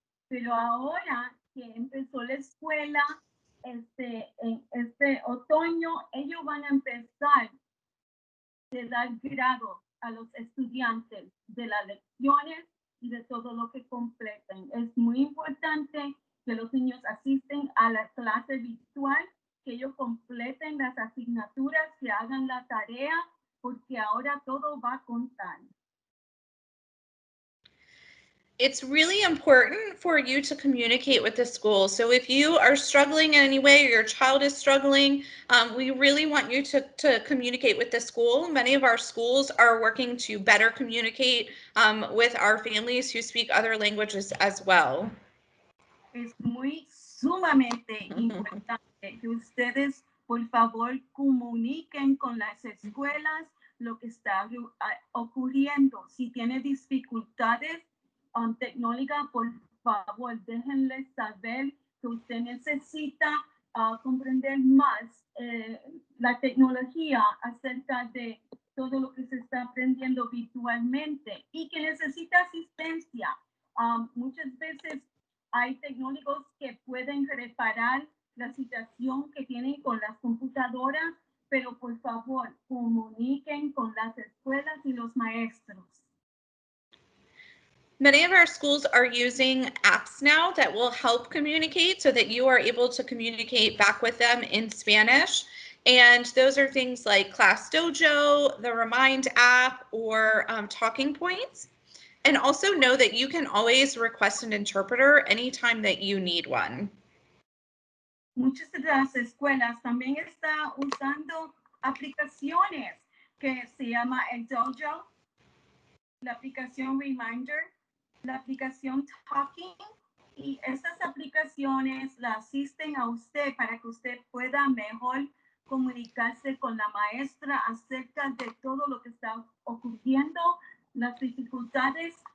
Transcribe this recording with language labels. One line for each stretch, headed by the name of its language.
Spanish: Pero ahora que empezó la escuela, en este otoño, ellos van a empezar a dar grados a los estudiantes de las lecciones y de todo lo que completen. Es muy importante que los niños asisten a la clase virtual, que ellos completen las asignaturas, que hagan la tarea, porque ahora todo va a contar.
English: It's really important for you to communicate with the school. So if you are struggling in any way or your child is struggling, we really want you to communicate with the school. Many of our schools are working to better communicate with our families who speak other languages as well.
Spanish: Es muy sumamente importante que ustedes, por favor, comuniquen con las escuelas lo que está ocurriendo. Si tiene dificultades tecnológicas, por favor, déjenles saber que usted necesita comprender más la tecnología acerca de todo lo que se está aprendiendo virtualmente y que necesita asistencia. Muchas veces hay tecnólogos que pueden reparar la situación que tienen con las computadoras, pero por favor, comuniquen con las escuelas y los maestros.
English: Many of our schools are using apps now that will help communicate so that you are able to communicate back with them in Spanish. And those are things like Class Dojo, the Remind app, or Talking Points. And also know that you can always request an interpreter anytime that you need one.
Spanish: Muchas de las escuelas también están usando aplicaciones que se llama el Dojo, la aplicación Reminder, la aplicación Talking, y estas aplicaciones la asisten a usted para que usted pueda mejor comunicarse con la maestra acerca de todo lo que está ocurriendo, las dificultades.